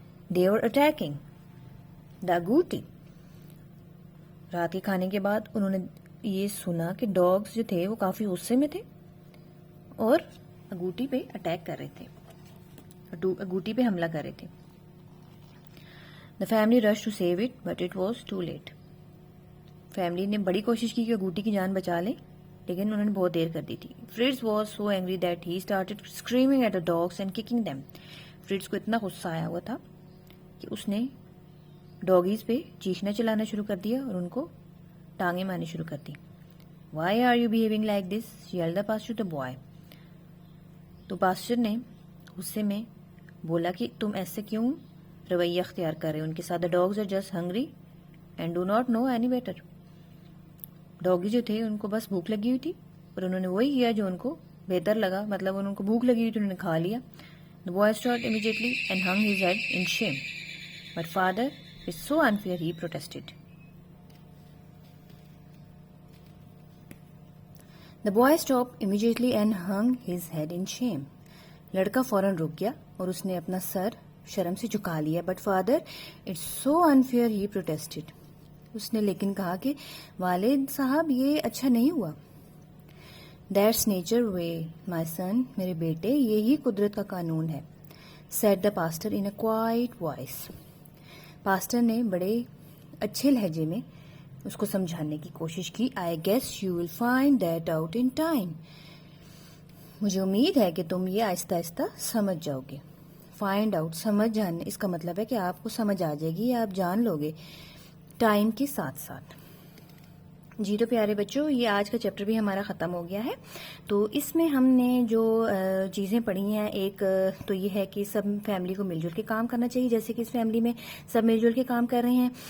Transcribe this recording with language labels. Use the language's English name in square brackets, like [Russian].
[English] They were attacking the agouti. [Urdu] رات کے کھانے کے بعد انہوں نے یہ سنا کہ ڈاگز جو تھے وہ کافی غصے میں تھے اور اگوٹی پہ اٹیک کر رہے تھے, اگوٹی پہ حملہ کر رہے تھے. [English] The family rushed to save it, but it was too late. [Urdu] Family نے بڑی کوشش کی کہ اگوٹی کی جان بچا لیں لیکن انہوں نے بہت دیر کر دی تھی. [English] Fritz was so angry that he started screaming at the dogs and kicking them. [Urdu] Fritz کو اتنا غصہ آیا ہوا تھا کہ اس نے ڈاگیز پہ چیخنا چلانا شروع کر دیا اور ان کو ٹانگیں مارنی شروع کر دی. [English] Why are you behaving like this? yelled the pastor to the boy. [Urdu] تو پاسٹر نے غصے میں بولا کہ تم ایسے کیوں رویہ اختیار کر رہے ہو ان کے ساتھ. [English] The dogs are just hungry and do not know any better. [Urdu] Doggy جو تھے ان کو بس بھوک لگی ہوئی تھی اور انہوں نے وہی کیا جو ان کو بہتر لگا, مطلب ان کو بھوک لگی ہوئی تھی, انہوں نے کھا لیا. [English] The boy stopped immediately and hung his head in shame. But father is so unfair, he protested. The boy stopped immediately and hung his head in shame. [Urdu] لڑکا فوراً رک گیا اور اس نے اپنا سر شرم سے جھکا لیا. [English] But father, it's so unfair, he protested. [Urdu] اس نے لیکن کہا کہ والد صاحب یہ اچھا نہیں ہوا. [English] That's nature way, my son. [Urdu] میرے بیٹے یہی قدرت کا قانون ہے. [English] Said the pastor in a quiet voice. [Urdu] Pastor نے بڑے اچھے لہجے میں اس کو سمجھانے کی کوشش کی. [English] I guess you will find that out in time. [Urdu] مجھے امید ہے کہ تم یہ آہستہ آہستہ سمجھ جاؤ گے. فائنڈ آؤٹ, سمجھ جانے, اس کا مطلب ہے کہ آپ کو سمجھ آ جائے گی یا آپ جان لو گے ٹائم کے ساتھ ساتھ. جی تو پیارے بچوں, یہ آج کا چیپٹر بھی ہمارا ختم ہو گیا ہے. تو اس میں ہم نے جو چیزیں پڑھی ہیں, ایک تو یہ ہے کہ سب فیملی کو مل جل کے کام کرنا چاہیے, جیسے کہ اس فیملی میں سب مل جل کے کام کر رہے ہیں.